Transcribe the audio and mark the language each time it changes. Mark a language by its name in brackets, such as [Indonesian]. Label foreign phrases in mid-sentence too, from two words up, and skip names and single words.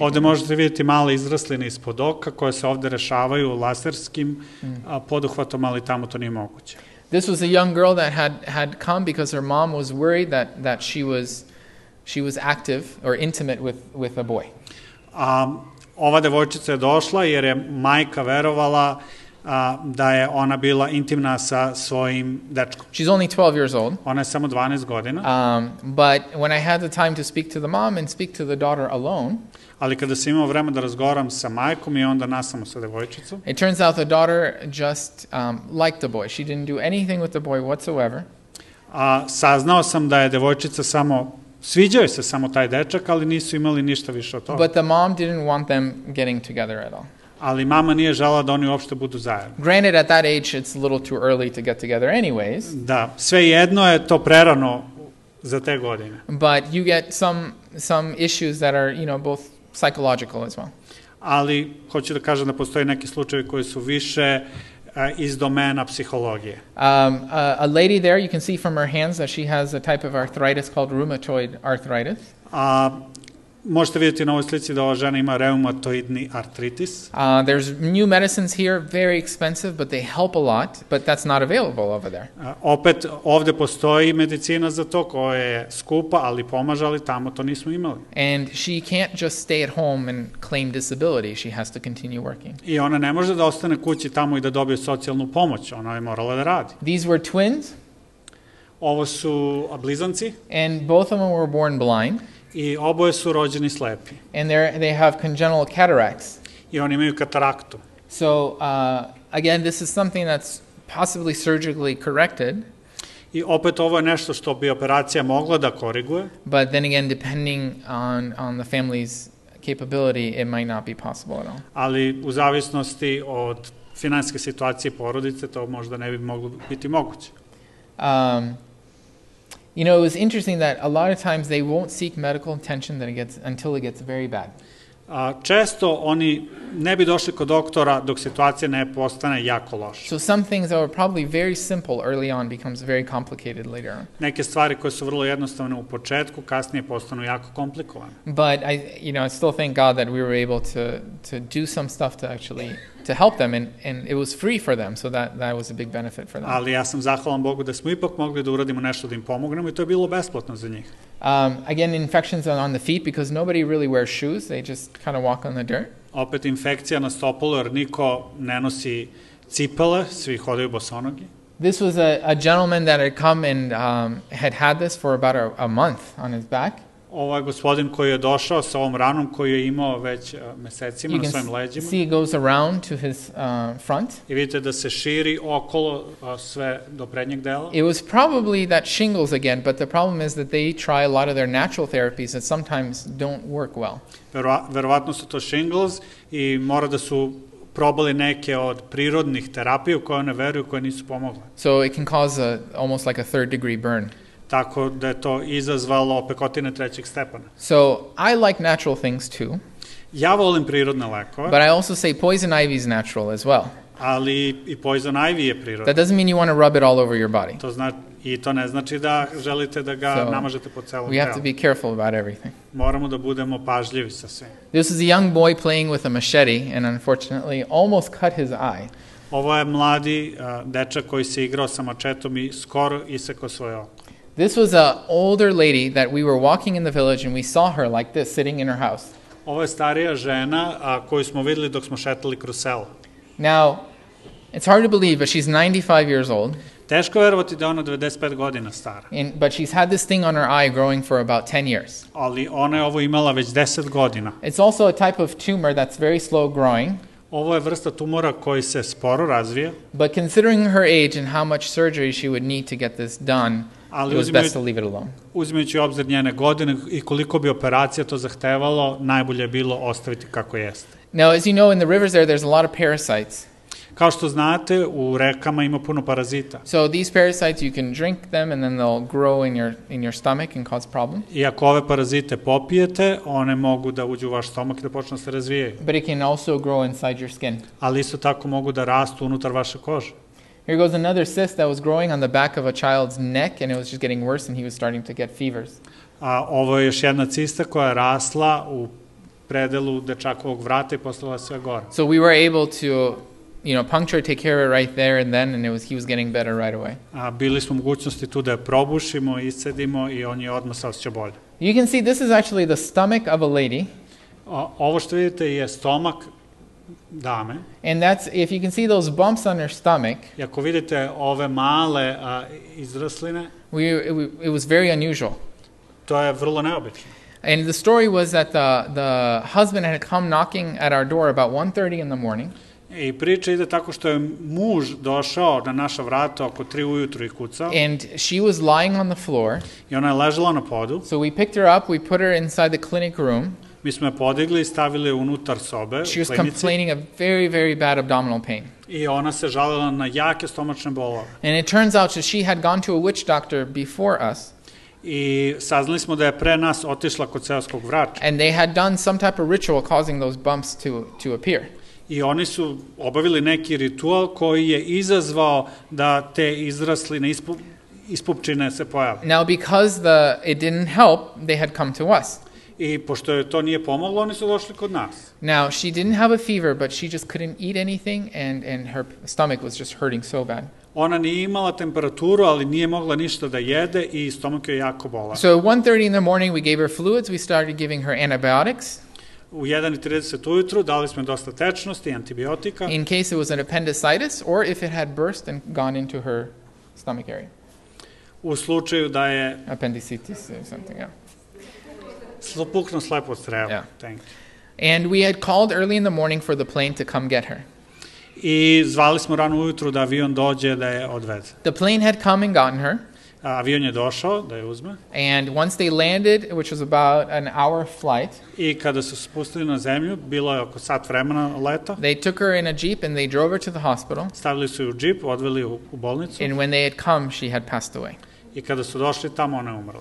[Serbian] Ovde možete vidjeti male izrasline ispod oka koje se ovde rešavaju laserskim poduhvatom, ali tamo to nije moguće. [English] This was a young girl that had come because her mom was worried that she was active or intimate with a boy. [Serbian] Ova devojčica je došla jer je majka verovala da je ona bila intimna sa svojim dečkom. [English] She's only 12 years old. [Serbian] Ona je samo 12 godina. [English] But when I had the time to speak to the mom and speak to the daughter alone, [Serbian] ali kada sam imao vreme da razgovaram sa majkom i onda nasamo sa devojčicom, [English] it turns out the daughter just liked the boy. She didn't do anything with the boy whatsoever. [Serbian] Saznao sam da je devojčica sviđao se samo taj dečak, ali nisu imali ništa više od toga. [English] But the mom didn't want them getting together at all. [Serbian] Ali mama nije želela da oni uopšte budu zajedno. [English] Granted, at that age, it's a little too early to get together anyways. [Serbian] Da, svejedno je to prerano za te godine. [English] But you get some issues that are, both psychological as well. [Serbian] Ali hoću da kažem da postoje neki slučajevi koji su više iz domena psihologije. [English] A lady there, you can see from her hands that she has a type of arthritis called rheumatoid arthritis. [Serbian] Možete vidjeti na ovoj slici da ova žena ima reumatoidni artritis. [English] There's new medicines here, very expensive, but they help a lot, but that's not available over there. [Serbian] Opet, ovde postoji medicina za to koja je skupa, ali pomaže, ali tamo to nismo imali. [English] And she can't just stay at home and claim disability. She has to continue working. [Serbian] I ona ne može da ostane kući tamo i da dobije socijalnu pomoć. Ona je morala da radi. [English] These were twins. [Serbian] Ovo su blizanci. [English] And both of them were born blind. [Serbian] I oboje su rođeni slepi. [English] And they have congenital cataracts. [Serbian] I oni imaju kataraktu. [English] So, again, this is something that's possibly surgically corrected. [Serbian] I opet ovo je nešto što bi operacija mogla da koriguje. [English] But then again, depending on the family's capability, it might not be possible at all. [Serbian] Ali u zavisnosti od finansijske situacije porodice, to možda ne bi moglo biti moguće. [English] It was interesting that a lot of times they won't seek medical attention until it gets very bad. [Serbian] Često oni ne bi došli kod doktora dok situacija ne postane jako loša. [English] So some things that were probably very simple early on becomes very complicated later on. [Serbian] Neke stvari koje su vrlo jednostavne u početku, kasnije postanu jako komplikovane. [English] But I still thank God that we were able to do some stuff to actually to help them, and it was free for them, so that was a big benefit for them. [Serbian] Ali ja sam zahvalan Bogu da smo ipak mogli da uradimo nešto da im pomognemo i to je bilo besplatno za njih. [English] Again, infections on the feet because nobody really wears shoes; they just kind of walk on the dirt. [Serbian] Opet infekcija na stopalo jer niko ne nosi cipele, svi hodaju bosonogi. [English] This was a gentleman that had come and had this for about a month on his back. [Serbian] Ovo je gospodin koji je došao sa ovom ranom koju je imao već mesecima na svojim leđima. [English] You can see it goes around to his front. [Serbian] I vidite da se širi okolo sve do prednjeg dela. [English] It was probably that shingles again, but the problem is that they try a lot of their natural therapies that sometimes don't work well. [Serbian] Verovatno su to shingles i mora da su probali neke od prirodnih terapija u koje one veruju, koje nisu pomogle. [English] So it can cause almost like a 3rd degree burn. [Serbian] Tako da je to izazvalo pekotine 3. stepena. [English] So I like natural things too. [Serbian] Ja volim prirodne lekove. [English] But I also say poison ivy is natural as well. [Serbian] Ali i [English] poison ivy [Serbian] je prirodna. [English] That doesn't mean you want to rub it all over your body. [Serbian] To ne znači da želite da ga namažete po celom telu. [English] We have to be careful about everything. [Serbian] Moramo da budemo pažljivi sa svim. [English] This is a young boy playing with a machete and unfortunately almost cut his eye. [Serbian] Ovo je mladi dečak koji se igrao sa mačetom i skoro isekao svoje oko. [English] This was an older lady that we were walking in the village and we saw her like this sitting in her house. [Serbian] Ovo je starija žena koju smo videli dok smo šetali kroz selo. [English] Now, it's hard to believe, but she's 95 years old. [Serbian] Teško verovati da je ona 95 godina stara. [English] But she's had this thing on her eye growing for about 10 years. [Serbian] Ali ona je ovo imala već 10 godina. [English] It's also a type of tumor that's very slow growing. [Serbian] Ovo je vrsta tumora koji se sporo razvija. [English] But considering her age and how much surgery she would need to get this done, it was best to leave it alone. [Serbian] Uzimajući u obzir njene godine i koliko bi operacija to zahtevalo, najbolje je bilo ostaviti kako jeste. [English] Now, as you know, in the rivers there's a lot of parasites. [Serbian] Kao što znate, u rekama ima puno parazita. [English] So these parasites, you can drink them and then they'll grow in your stomach and cause problems. [Serbian] I ako ove parazite popijete, one mogu da uđu u vaš stomak i da počnu da se razvijaju. [English] But it can also grow inside your skin. [Serbian] Ali isto tako mogu da rastu unutar vaše kože. [English] Here goes another cyst that was growing on the back of a child's neck, and it was just getting worse, and he was starting to get fevers. [Serbian] A ovo je još jedna cista koja je rasla u predelu dečakovog vrata i postala sve gore. [English] So we were able to, puncture, take care of it right there and then, and he was getting better right away. [Serbian] A bili smo u mogućnosti tu da je probušimo, iscedimo i on je odmah se osjeća bolje. [English] You can see this is actually the stomach of a lady. [Serbian] Ovo što vidite je stomak dame. [English] And that's, if you can see those bumps on her stomach. [Serbian] I ako vidite ove male izrasline, [English] it was very unusual. [Serbian] To je vrlo neobično. [English] And the story was that the husband had come knocking at our door about 1:30 in the morning. [Serbian] I priča ide tako što je muž došao na naša vrata oko 3 ujutru i kucao. [English] And she was lying on the floor. [Serbian] I ona je ležala na podu. [English] So we picked her up, we put her inside the clinic room. [Serbian] Mi smo je podigli i stavili unutar sobe. [English] She was complaining of very, very bad abdominal pain. [Serbian] I ona se žalila na jake stomačne bolove. [English] And it turns out that she had gone to a witch doctor before us. [Serbian] I saznali smo da je pre nas otišla kod seoskog vrača. [English] And they had done some type of ritual causing those bumps to appear. [Serbian] I oni su obavili neki ritual koji je izazvao da te izrasline ispupčine se pojave. [English] Now because it didn't help, they had come to us. [Serbian] I pošto je to nije pomoglo, oni su došli kod nas. [English] Now she didn't have a fever, but she just couldn't eat anything and her stomach was just hurting so bad. [Serbian] Ona nije imala temperaturu, ali nije mogla ništa da jede i stomak je jako bolao. [English] So at 1:30 in the morning we gave her fluids, we started giving her antibiotics. [Serbian] U 1:30 ujutru dali smo dosta tečnosti i antibiotika. [English] In case it was an appendicitis or if it had burst and gone into her stomach area. [Serbian] U slučaju da je [English] appendicitis or something, [Serbian] puknuo slepo crevo. [English] Yeah. Thank you. And we had called early in the morning for the plane to come get her. [Serbian] I zvali smo rano ujutru da avion dođe da je odveze. [English] The plane had come and gotten her. [Serbian] Avion je došao da je uzme. [English] And once they landed, which was about an hour flight. [Serbian] I kada su spustili na zemlju, bilo je oko sat vremena leta. [English] They took her in a jeep and they drove her to the hospital. [Serbian] Stavili su ju u džip, odveli u bolnicu. [English] And when they had come, she had passed away. [Serbian] I kada su došli tamo, ona je umrla.